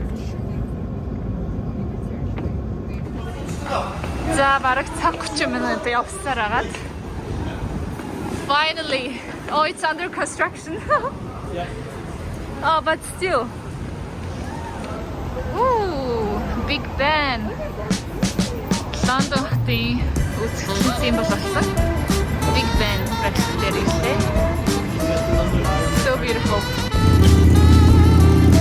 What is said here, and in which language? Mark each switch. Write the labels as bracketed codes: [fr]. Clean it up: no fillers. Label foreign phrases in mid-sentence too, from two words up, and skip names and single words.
[mn] За бараг цаг 30 минут явсаар агаад. [en] Finally. Oh, it's under construction. Oh, but still. Ooh, Big Ben. [mn] London хотын үзэгдлийн символ болсон. Big Ben дээр ирлээ. [en] So beautiful.